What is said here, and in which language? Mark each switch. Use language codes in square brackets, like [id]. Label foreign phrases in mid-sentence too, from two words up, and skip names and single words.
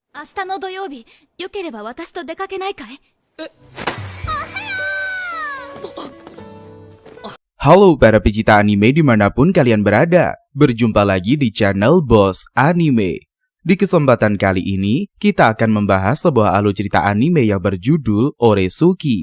[ja] 明日の土曜日、よければ私と出かけないかい？ [id] Halo para pecinta anime dimanapun kalian berada. Berjumpa lagi di channel Boss Anime. Di kesempatan kali ini, kita akan membahas sebuah alur cerita anime yang berjudul Oresuki.